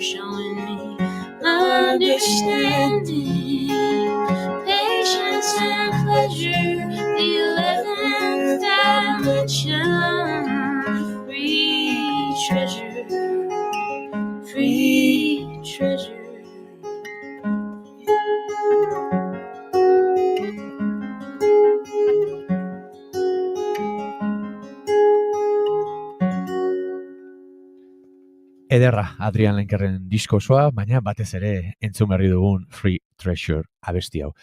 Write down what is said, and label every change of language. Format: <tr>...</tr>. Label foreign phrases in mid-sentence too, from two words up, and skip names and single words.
<en>Showing me understanding, patience and pleasure, the 11th dimension. Free treasure, free treasure.</en> <eu>Ederra, Adrian Lenkerren disko osoa, baina batez ere entzun berri dugun Free Treasure abesti hau.</eu>